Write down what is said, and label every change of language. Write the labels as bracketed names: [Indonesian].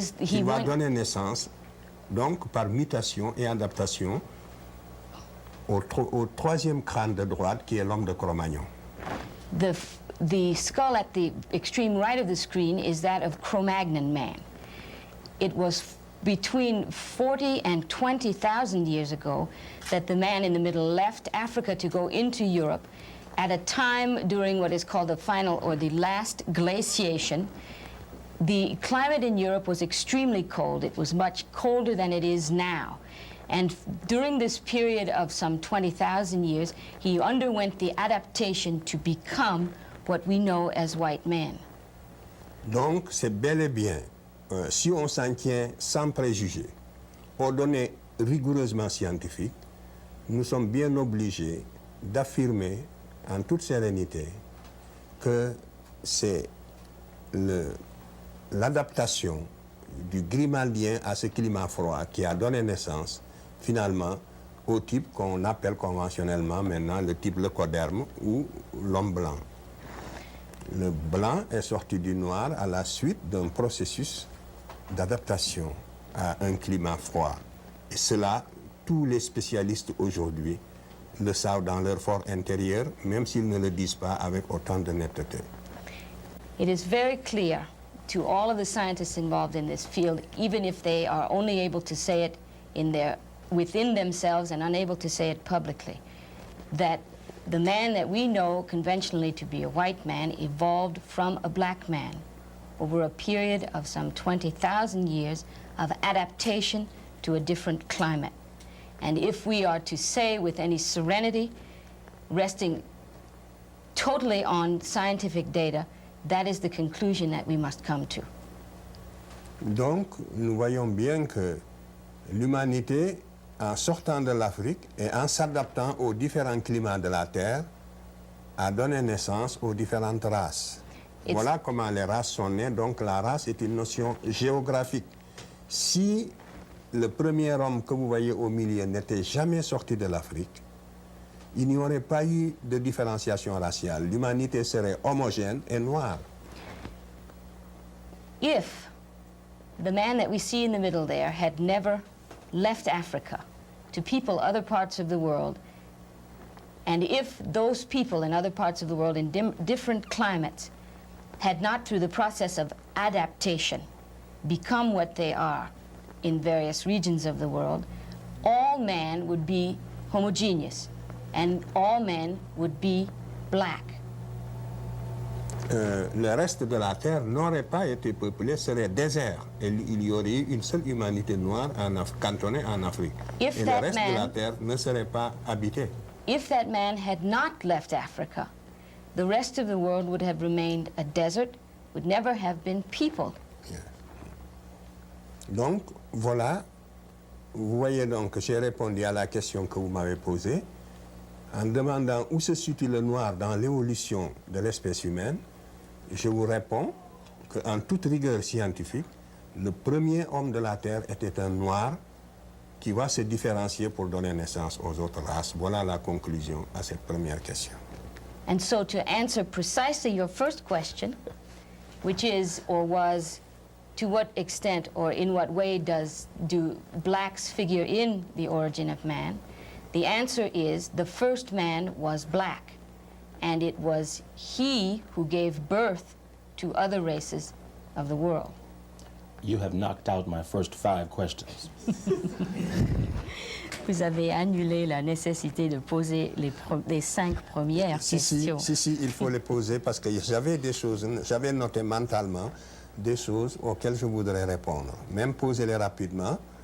[French] Il va donner naissance, donc par mutation et adaptation, au troisième crâne de droite qui est l'homme de Cro-Magnon. [English] The skull at the extreme right of the screen is that of Cro-Magnon man. It was between 40 and 20,000 years ago that the man in the middle left Africa to go into Europe at a time during what is called the final or the last glaciation. The climate in Europe was extremely cold. It was much colder than it is now. And during this period of some 20,000 years, he underwent the adaptation to become what we know as white man. [French] Donc, c'est bel et bien si on s'en tient sans préjugés aux données rigoureusement scientifiques, nous sommes bien obligés d'affirmer en toute sérénité que c'est l'adaptation du Grimaldien à ce climat froid qui a donné naissance finalement au type qu'on appelle conventionnellement maintenant le type leucoderme ou l'homme blanc. Le blanc est sorti du noir à la suite d'un processus d'adaptation à un climat froid. Et cela, tous les spécialistes aujourd'hui le savent dans leur fort intérieur, même s'ils ne le disent pas avec autant de netteté. [English] It is very clear to all of the scientists involved in this field, even if they are only able to say it within themselves and unable to say it publicly, that the man that we know conventionally to be a white man evolved from a black man over a period of some 20,000 years of adaptation to a different climate. And if we are to say with any serenity, resting totally on scientific data, that is the conclusion that we must come to. [French] Donc, nous voyons bien que l'humanité, en sortant de l'Afrique et en s'adaptant aux différents climats de la Terre, a donné naissance aux différentes races. Voilà comment les races sont nées. Donc, la race est une notion géographique. Si le premier homme que vous voyez au milieu n'était jamais sorti de l'Afrique, il n'y aurait pas eu de différenciation raciale. L'humanité serait homogène et noire. [English] If the man that we see in the middle there had never left Africa to people other parts of the world, and if those people in other parts of the world in different climates had not, through the process of adaptation, become what they are in various regions of the world, all man would be homogeneous. And all men would be black. [French] Le reste de la Terre n'aurait pas été peuplé, serait désert. Et il y aurait eu une seule humanité noire cantonnée en Afrique. Et le reste de la Terre ne serait pas habité. [English] If that man had not left Africa, the rest of the world would have remained a desert, would never have been peopled. [French] Yeah. Donc, voilà. Vous voyez donc que j'ai répondu à la question que vous m'avez posée. En demandant où se situe le noir dans l'évolution de l'espèce humaine, je vous réponds qu'en toute rigueur scientifique, le premier homme de la Terre était un noir qui va se différencier pour donner naissance aux autres races. Voilà la conclusion à cette première question. [English] And so to answer precisely your first question, which is or was, to what extent or in what way do blacks figure in the origin of man? The answer is the first man was black, and it was he who gave birth to other races of the world. You have knocked out my first 5 questions. [French] Vous avez annulé la nécessité de poser les 5 premières questions. Si, il faut les poser parce que j'avais noté mentalement des choses auxquelles je voudrais répondre. Même poser-les rapidement.